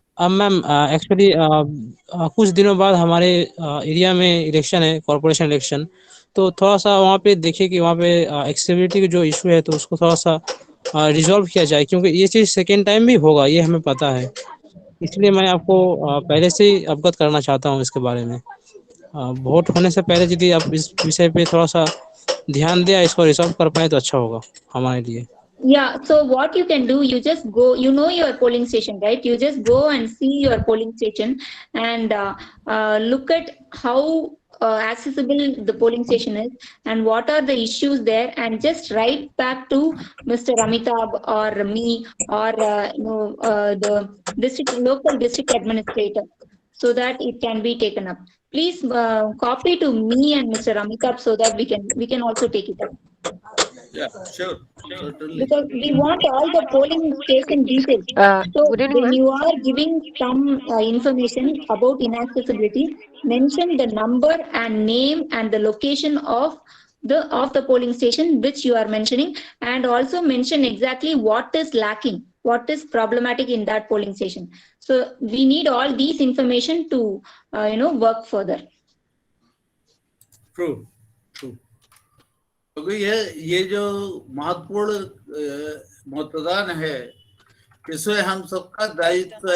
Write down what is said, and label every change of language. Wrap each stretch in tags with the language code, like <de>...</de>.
<hi>Ma'am actually कुछ दिनों बाद हमारे एरिया में इलेक्शन है, कॉर्पोरेशन इलेक्शन, तो थोड़ा सा वहाँ पे देखिए कि वहाँ पे एक्सेसिबिलिटी का जो इशू है तो उसको थोड़ा सा रिजॉल्व किया जाए, क्योंकि ये चीज़ सेकेंड टाइम भी होगा, ये हमें पता है। इसलिए मैं आपको पहले से ही अवगत करना चाहता हूँ इसके बारे में। वोट होने से पहले यदि आप इस विषय पे थोड़ा सा ध्यान दें, इसको रिजॉल्व कर पाए तो अच्छा होगा हमारे लिए।</hi> <en>Yeah, so what you can do, you just go, your polling station, right? You just go and see your polling station and look at how accessible the polling station is and what are the issues there, and just write back to Mr. Amitabh or me or the local district administrator so that it can be taken up. Please copy to me and Mr. Amitabh so that we can also take it up. Yeah, sure, certainly. Because we want all the polling station details. So Good evening, when ma'am. you are giving some information about inaccessibility, mention the number and name and the location of the polling station which you are mentioning, and also mention exactly what is lacking, what is problematic in that polling station. So we need all these information to work further. True, true.</en> <hi>क्योंकि ये जो महत्वपूर्ण मतदान है, इसमें हम सबका दायित्व है</hi>